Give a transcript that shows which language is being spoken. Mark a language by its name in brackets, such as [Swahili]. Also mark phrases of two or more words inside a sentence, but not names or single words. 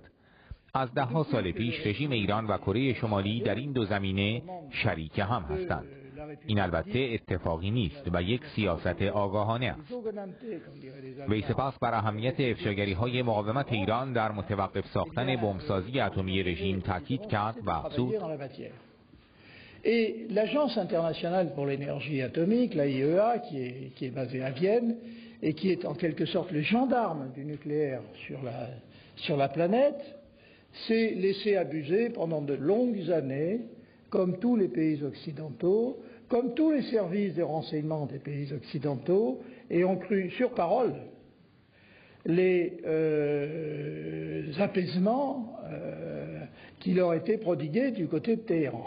[Persian] از ده‌ها سال پیش رژیم ایران و کره شمالی در این دو زمینه شریک هم هستند. این البته اتفاقی نیست و یک سیاست آگاهانه است. وی سپس بر اهمیت افشاگری‌های مقاومت ایران در متوقف ساختن بمبسازی اتمی رژیم تاکید کرد و افزود [French] Et l'Agence internationale pour l'énergie atomique, l'AIEA, qui est basée à Vienne, et qui est en quelque sorte le gendarme du nucléaire sur la planète, s'est laissé abuser pendant de longues années, comme tous les pays occidentaux, comme tous les services de renseignement des pays occidentaux, et ont cru sur parole les apaisements qui leur étaient prodigués du côté de Téhéran.